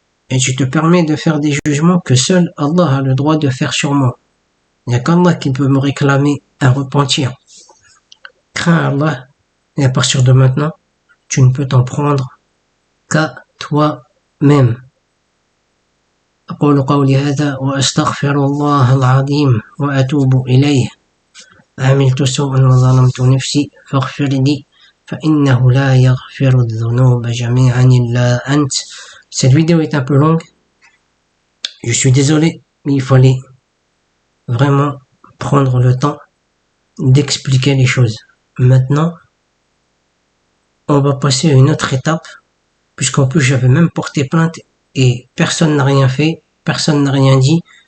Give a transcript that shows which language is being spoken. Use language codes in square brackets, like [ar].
[fr] Et tu te permets de faire des jugements que seul Allah a le droit de faire sur moi. Il n'y a qu'Allah qui peut me réclamer un repentir. Crains Allah, et à partir de maintenant, tu ne peux t'en prendre qu'à toi-même. [ar] أقول قولي هذا وأستغفر الله العظيم وأتوب إليه. عملت سوءا وظلمت نفسي فاغفر لي فإنه لا يغفر الذنوب جميعا إلا أنت. [fr] Cette vidéo est un peu longue. Je suis désolé, mais il fallait vraiment prendre le temps d'expliquer les choses. Maintenant, on va passer à une autre étape, puisqu'en plus j'avais même porté plainte et personne n'a rien fait, personne n'a rien dit.